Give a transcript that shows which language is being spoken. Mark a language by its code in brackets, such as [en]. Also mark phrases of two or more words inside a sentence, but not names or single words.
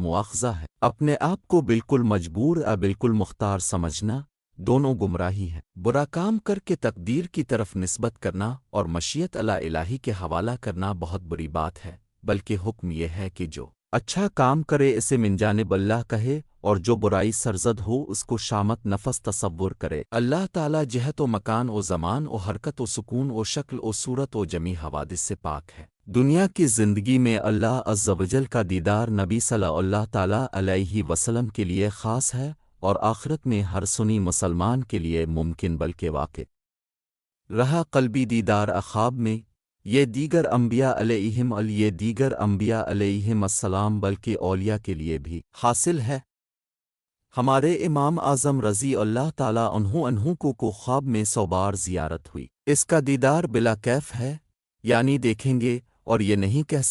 [ur] مواخذہ ہے اپنے آپ کو بالکل مجبور بالکل مختار سمجھنا دونوں گمراہی ہیں برا کام کر کے تقدیر کی طرف نسبت کرنا اور مشیت الہی کے حوالہ کرنا بہت بری بات ہے بلکہ حکم یہ ہے کہ جو اچھا کام کرے اسے من جانب اللہ کہے اور جو برائی سرزد ہو اس کو شامت نفس تصور کرے اللہ تعالی جہت و مکان و زمان و حرکت و سکون و شکل و صورت و جمی حوادث سے پاک ہے دنیا کی زندگی میں اللہ [ar] عز و جل [ur] کا دیدار نبی [ar] صلی اللہ تعالی علیہ وسلم [ur] کے لیے خاص ہے اور آخرت میں ہر سنی مسلمان کے لیے ممکن بلکہ واقع رہا قلبی دیدار خواب میں یہ دیگر انبیاء [ar] علیہم السلام [ur] بلکہ اولیاء کے لیے بھی حاصل ہے ہمارے امام اعظم [ar] رضی اللہ تعالی عنہ [ur] کو خواب میں 100 بار زیارت ہوئی اس کا دیدار بلا کیف ہے یعنی دیکھیں گے اور یہ نہیں کہہ